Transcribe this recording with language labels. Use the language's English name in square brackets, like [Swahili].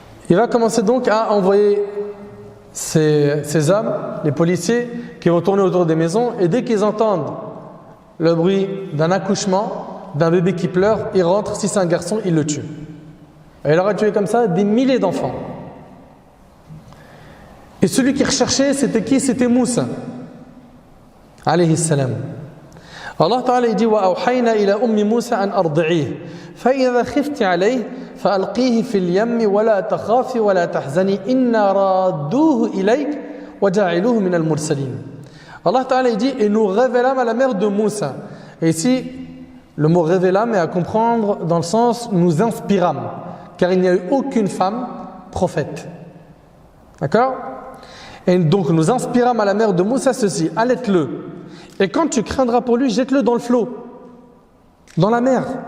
[French] Il va commencer donc à envoyer ces hommes, les policiers, qui vont tourner autour des maisons, et dès qu'ils entendent le bruit d'un accouchement, d'un bébé qui pleure, ils rentrent. Si c'est un garçon, ils le tuent. Et il aura tué comme ça des milliers d'enfants. Et celui qui recherchait, c'était qui? C'était Moussa alayhi salam. Allah Ta'ala dit: [Arabic] وَأَوْحَيْنَا إِلَى أُمِّ مُوسَى أَنْ أَرْضِعِيهِ فَإِذَا خِفْتِ عَلَيْهِ فَأَلْقِيهِ فِي الْيَمِّ وَلَا تَخَافِي وَلَا تَحْزَنِي إِنَّا رَادُّوهُ إِلَيْكَ وَجَعِلُوهُ مِنَ الْمُرْسَلِينَ. [French] Allah Ta'ala dit: et nous révélâmes à la mère de Moussa. Et ici, le mot révélâmes est à comprendre dans le sens nous inspirâmes, car il n'y a eu aucune femme prophète. D'accord? Et donc nous inspirâmes à la mère de Moussa ceci: allaite-le. Et quand tu craindras pour lui, jette-le dans le flot, dans la mer.